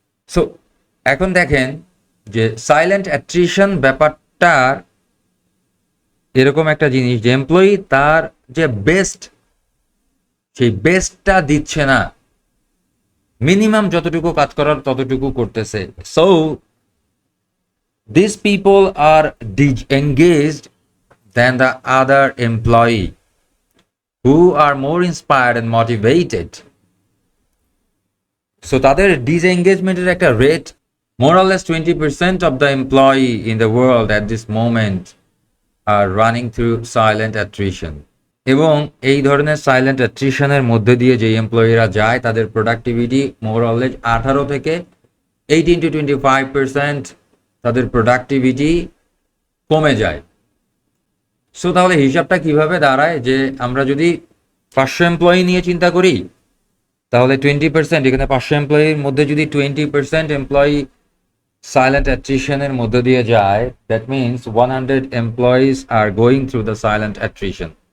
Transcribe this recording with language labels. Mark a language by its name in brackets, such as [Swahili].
[Bangla] So এখন দেখেন যে সাইলেন্ট অ্যাট্রিশন ব্যাপারটার এরকম একটা জিনিস, যে এমপ্লয়ি তার যে বেস্ট, সেই বেস্টটা দিচ্ছে না, মিনিমাম যতটুকু কাজ করার ততটুকু করতেছে। [English] So this people are disengaged than the other employee who are more inspired and motivated. So [Bangla] তাদের ডিসএঙ্গেজমেন্টের একটা rate, [English] more or less 20% of the employee in the world at this moment are running through silent attrition. [Bangla] এবং এই ধরনের silent অ্যাট্রিশনের মধ্যে দিয়ে যে এমপ্লয়িরা যায়, তাদের প্রোডাক্টিভিটি [English] more or less [Bangla] 18 থেকে 18 to 25% তাদের প্রোডাক্টিভিটি কমে যায়। সো তাহলে হিসাবটা কিভাবে দাঁড়ায়, যে আমরা যদি 500 এমপ্লয়ি নিয়ে চিন্তা করি, তাহলে 20%, এখানে 500 এমপ্লয়ির মধ্যে যদি 20% এমপ্লয়ি সাইলেন্ট অ্যাট্রিশনের মধ্যে দিয়ে যায়, [English] That means 100 employees are going through the silent attrition.